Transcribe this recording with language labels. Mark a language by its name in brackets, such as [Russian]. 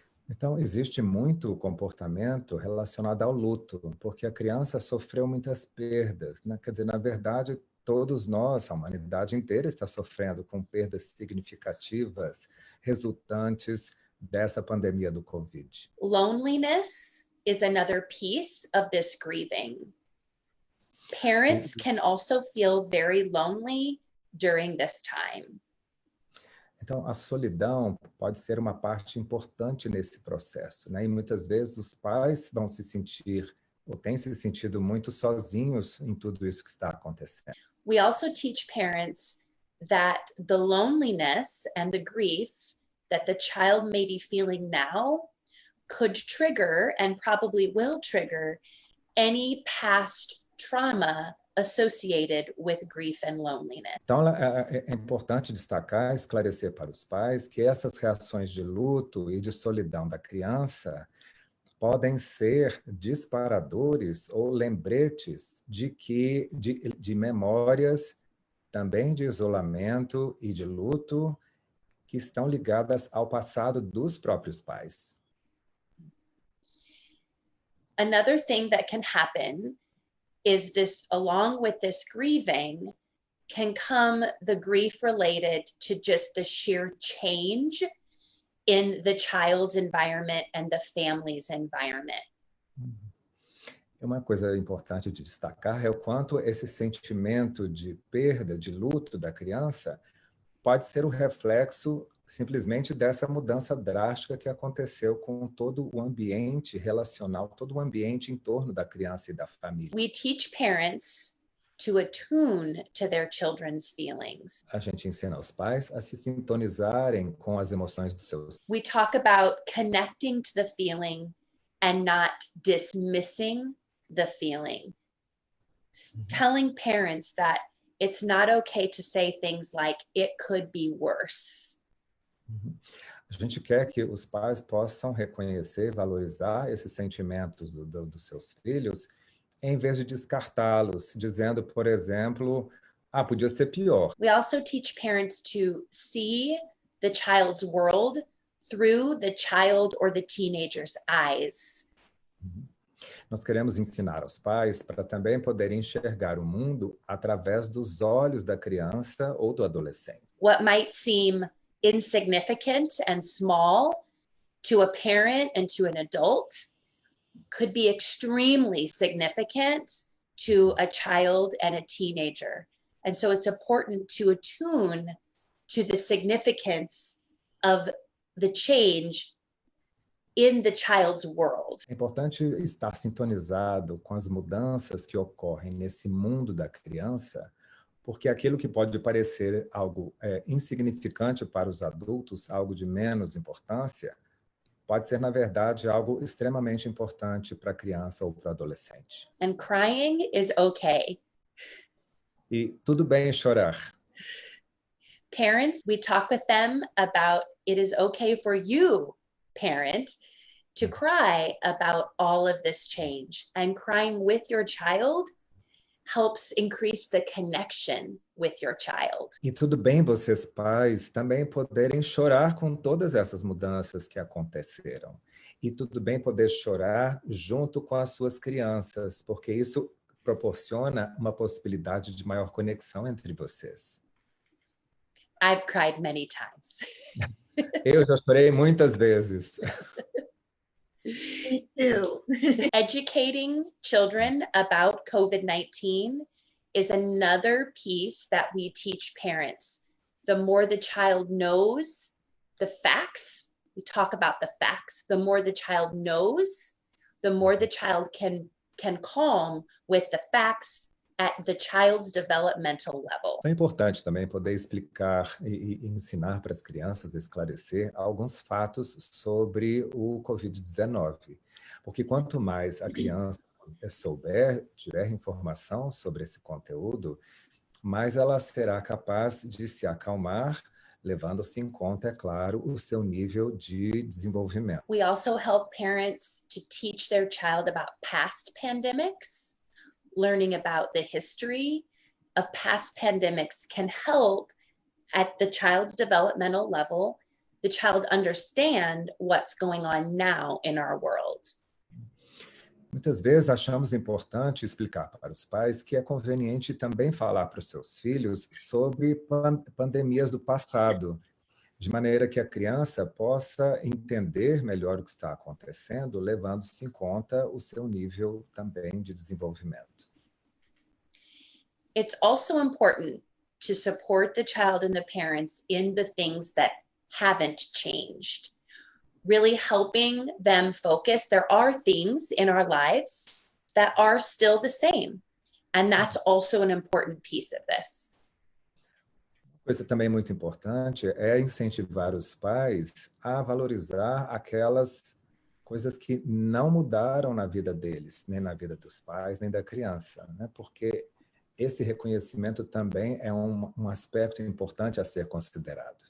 [Portuguese] Então, existe muito comportamento relacionado ao luto, porque a criança sofreu muitas perdas, né? Quer dizer, na verdade, todos nós, a humanidade inteira, está sofrendo com perdas significativas resultantes dessa pandemia do Covid. [English] Loneliness is another piece of this grieving. Parents can also feel very lonely during this time. [Portuguese] Então, a solidão pode ser uma parte importante nesse processo, né? E muitas vezes os pais vão se sentir, ou têm se sentido muito sozinhos em tudo isso que está acontecendo. [English] We also teach parents that the loneliness and the grief that the child may be feeling now could trigger, and probably will trigger, any past trauma associated with grief and loneliness. [Portuguese] Então, é importante destacar, esclarecer para os pais que essas reações de luto e de solidão da criança podem ser disparadores ou lembretes de memórias também de isolamento e de luto que estão ligadas ao passado dos próprios pais. [English] Another thing that can happen is this, along with this grieving, can come the grief related to just the sheer change in the child's environment and the family's environment. [Portuguese] Uma coisa importante de destacar é o quanto esse sentimento de perda, de luto da criança pode ser o reflexo simplesmente dessa mudança drástica que aconteceu com todo o ambiente relacional, todo o ambiente em torno da criança e da família. [English] We teach parents to attune to their children's feelings. [Portuguese] A gente ensina aos pais a se sintonizarem com as emoções dos seus. [English] We talk about connecting to the feeling and not dismissing the feeling. Telling parents that it's not okay to say things like, it could be worse. [Portuguese] A gente quer que os pais possam reconhecer e valorizar esses sentimentos dos seus filhos, em vez de descartá-los, dizendo, por exemplo, podia ser pior. [English] We also teach parents to see the child's world through the child or the teenager's eyes. [Portuguese] Nós queremos ensinar aos pais para também poderem enxergar o mundo através dos olhos da criança ou do adolescente. [English] What might seem insignificant and small to a parent and to an adult could be extremely significant to a child and a teenager. And so it's important to attune to the significance of the change in the child's world. [Portuguese] É importante estar sintonizado com as mudanças que ocorrem nesse mundo da criança, porque aquilo que pode parecer algo insignificante para os adultos, algo de menos importância, pode ser, na verdade, algo extremamente importante para a criança ou para o adolescente. [English] And crying is okay. [Portuguese] E tudo bem chorar. [English] Parents, we talk with them about it is okay for you, parent, to cry about all of this change. And crying with your child helps increase the connection with your child. [Portuguese] E tudo bem vocês, pais, também poderem chorar com todas essas mudanças que aconteceram. E tudo bem poder chorar junto com as suas crianças, porque isso proporciona uma possibilidade de maior conexão entre vocês. [English] I've cried many times. [Portuguese] Eu já chorei muitas vezes. [English] Me too. Educating children about COVID-19 is another piece that we teach parents. The more the child knows the facts, we talk about the facts, the more the child knows, the more the child can calm with the facts at the child's developmental level. [Portuguese] É importante também poder explicar e ensinar para as crianças, esclarecer alguns fatos sobre o Covid19. Porque quanto mais a criança souber, tiver informação sobre esse conteúdo, mais ela será capaz de se acalmar, levando-se em conta, é claro, o seu nível de desenvolvimento. [English] We also help parents to teach their child about past pandemics. Learning about the history of past pandemics can help at the child's developmental level, the child understand what's going on now in our world. [Portuguese] Muitas vezes achamos importante explicar para os pais que é conveniente também falar para os seus filhos sobre pandemias do passado, de maneira que a criança possa entender melhor o que está acontecendo, levando-se em conta o seu nível também de desenvolvimento. [English] It's also important to support the child and the parents in the things that haven't changed. Really helping them focus. There are things in our lives that are still the same. And that's also an important piece of this. [Portuguese] Coisa também muito importante é incentivar os pais a valorizar aquelas coisas que não mudaram na vida deles, nem na vida dos pais, nem da criança, né? Porque esse reconhecimento também é um aspecto importante a ser considerado.